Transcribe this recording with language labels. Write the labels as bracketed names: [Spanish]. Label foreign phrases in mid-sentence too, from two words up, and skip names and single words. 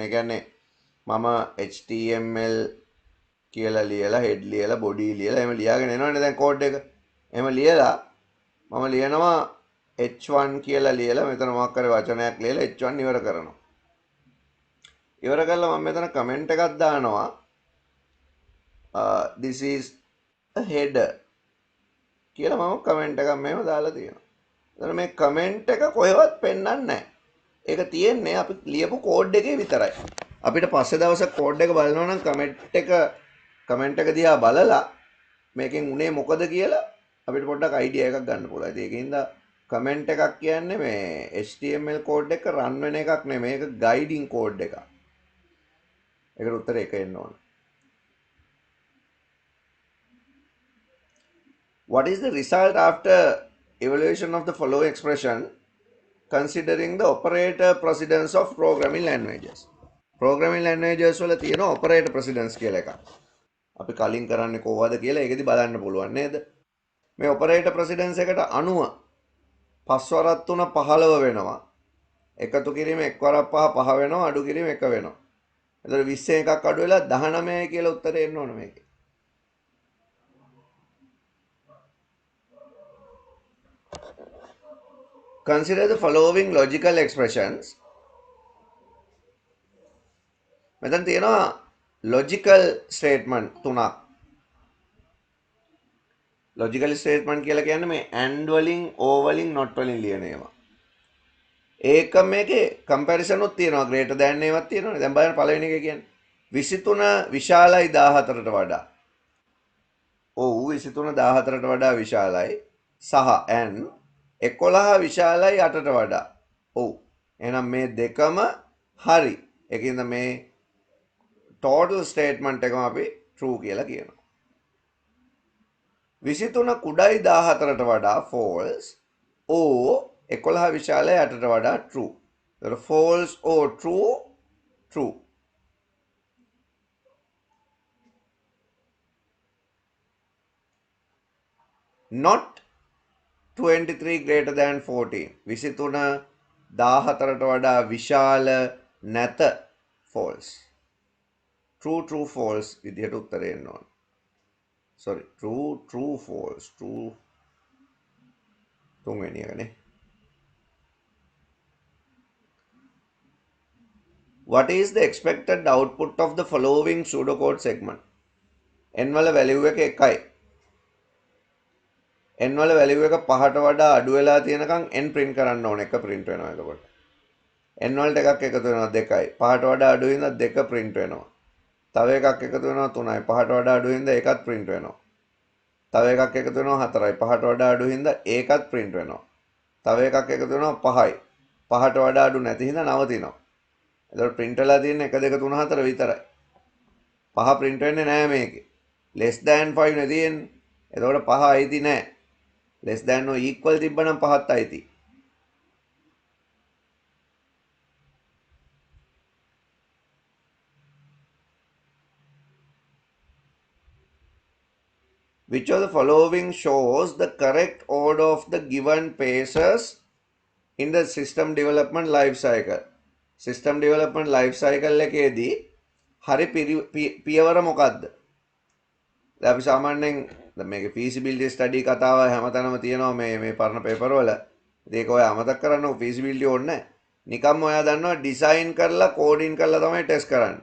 [Sinhala] ඒ කියන්නේ මම HTML කියලා ලියලා head ලියලා body ලියලා එහෙම ලියාගෙන එනවනේ දැන් කෝඩ් එක. එහෙම ලියලා මම ලියනවා h1 කියලා ලියලා මෙතන මොකක් හරි වචනයක් ලියලා h1 ඉවර කරනවා. ඉවර කරලා මම මෙතන කමෙන්ට් එකක් දානවා. [English] This is a header [Sinhala] කියලා මම කමෙන්ට් එකක් මෙහෙම දාලා තියෙනවා. එතන මේ කමෙන්ට් එක කොහෙවත් පෙන්වන්නේ නැහැ. ඒක තියෙන්නේ අපි ලියපු කෝඩ් එකේ විතරයි. අපිට පස්සේ දවසක් කෝඩ් එක බලනවා නම් කමෙන්ට් එක දිහා බලලා මේකෙන් උනේ මොකද කියලා අපිට පොඩ්ඩක් අයිඩියා එකක් ගන්න පුළුවන්. ඒකින්ද කමෙන්ට් එකක් කියන්නේ මේ HTML කෝඩ් එක රන් වෙන එකක් නෙමෙයි. මේක ගයිඩින් කෝඩ් එකක්. ඒකට උත්තරේ එක එන්න ඕන. [English] What is the result after evaluation of the following expression considering the operator precedence of programming languages? Programming languages [Sinhala] වල තියෙන [English] operator precedence [Sinhala] කියලා එකක්. අපි කලින් කරන්නේ කොහොමද කියලා ඒකෙදි බලන්න පුළුවන් නේද? මේ [English] operator precedence [Sinhala] එකට අනුව පස්වරක් 3 15 වෙනවා. එකතු කිරීම එක් වරක් 5 5 වෙනවා, අඩු කිරීම 1 වෙනවා. එතකොට 20 එකක් අඩු වෙලා 19 කියලා උත්තරේ එන්න ඕන මේකේ. [English] Consider the following logical expressions. [Sinhala] මෙතන තියෙනවා [English] logical statement [Sinhala] තුනක්. [English] logical statement [Sinhala] කියලා කියන්නේ මේ and වලින්, or වලින්, not වලින් ලියන ඒවා. ඒක මේකේ comparison උත් තියෙනවා, [English] greater than [Sinhala] ඒවත් තියෙනවානේ. දැන් බලන්න පළවෙනි එක කියන්නේ 23 විශාලයි 14ට වඩා. ඔව් 23 14ට වඩා විශාලයි සහ and 11 විශාලයි 8ට වඩා. ඔව්. එහෙනම් මේ දෙකම හරි. ඒකින්ද මේ [English] total statement [Sinhala] එකම අපි true කියලා කියනවා. 23 කුඩයි 14ට වඩා false or 11 විශාලයි 8ට වඩා true. එතකොට [English] false or true true. Not 23 greater than 14. [Sinhala] 23 14ට වඩා විශාල නැත false. [English] True true false [Sinhala] විදිහට උත්තරේ එන්න ඕන. [English] Sorry, true false. True [Sinhala] තුන්වෙනි එකනේ. [English] What is the expected output of the following pseudocode segment? [Sinhala] n වල value එක 1යි. n වල value එක 5ට වඩා අඩු වෙලා තියෙනකන් n print කරන්න ඕනේ. 1 print වෙනවා එතකොට. n වලට එකක් එකතු වෙනවා 2යි. 5ට වඩා අඩු වෙනවා 2 print වෙනවා. තව එකක් එකතු වෙනවා 3යි. 5ට වඩා අඩු වෙනවා ඒකත් print වෙනවා. තව එකක් එකතු වෙනවා 4යි. 5ට වඩා අඩු හින්දා ඒකත් print වෙනවා. තව එකක් එකතු වෙනවා 5යි. 5ට වඩා අඩු නැති හින්දා නවතිනවා. එතකොට print වෙලා තියෙන්නේ 1 2 3 4 විතරයි. 5 print වෙන්නේ නැහැ මේකේ. [English] less than [Sinhala] 5 නේ තියෙන්නේ. එතකොට 5 අයිති නැහැ. [English] less than or equal [Sinhala] තිබ්බනම් 5ත් අයිති. [English] Which of the following shows the correct order of the given phases in the system development life cycle? System development life cycle [Sinhala] එකේදී හරි පියවර මොකක්ද? දැන් අපි සාමාන්‍යයෙන් දැන් මේකේ [English] feasibility study [Sinhala] කතාව හැමතැනම තියෙනවා මේ පරණ පේපර් වල. ඒක ඔය අමතක කරන්නකො feasibility ඕනේ නැහැ. නිකම්ම ඔයා දන්නවා design කරලා coding කරලා තමයි test කරන්නේ.